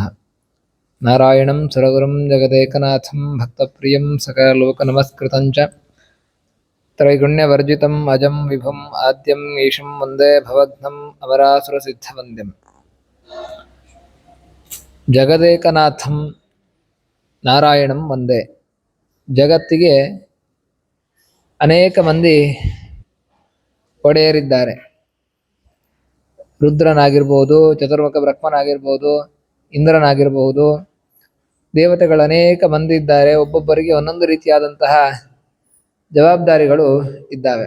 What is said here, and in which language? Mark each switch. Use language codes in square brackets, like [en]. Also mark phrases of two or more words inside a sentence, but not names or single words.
[sa] नारायणं सुरगुरुं जगदेकनाथं भक्तप्रियं सकललोकनमस्कृतं च त्रैगुण्यवर्जितम् अजं विभुम् आद्यम् ईशं वन्दे भवघ्नम् अमरासुरसिद्धवन्द्यम्। ಜಗದೇಕನಾಥಂ ನಾರಾಯಣಂ ವಂದೇ. [kn] ಜಗತ್ತಿಗೆ ಅನೇಕ ಮಂದಿ ಒಡೆಯರಿದ್ದಾರೆ. ರುದ್ರನಾಗಿರ್ಬೋದು, ಚತುರ್ಮುಖ ಬ್ರಹ್ಮನಾಗಿರ್ಬೋದು, ಇಂದ್ರನಾಗಿರ್ಬೋದು, ದೇವತೆಗಳು ಅನೇಕ ಮಂದಿ ಇದ್ದಾರೆ. ಒಬ್ಬೊಬ್ಬರಿಗೆ ಒಂದೊಂದು ರೀತಿಯಾದಂತಹ ಜವಾಬ್ದಾರಿಗಳು ಇದ್ದಾವೆ.